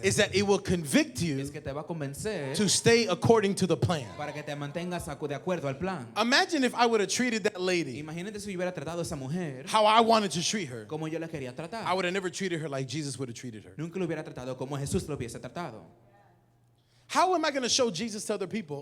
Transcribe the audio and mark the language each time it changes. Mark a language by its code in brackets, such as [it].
[en] Is that it will convict you [es] Es que te va a convencer [en] to stay according to the plan. [es] para que te mantengas de acuerdo al plan. [en] Imagine if I would have treated that lady [es] Imagínate si yo hubiera tratado a esa mujer [en] how I wanted to treat her. [es] como yo la quería tratar. [en] I would have never treated her like Jesus would have treated her. [es] Nunca lo hubiera tratado como Jesús lo hubiese tratado. [en] How am I going to show Jesus to other people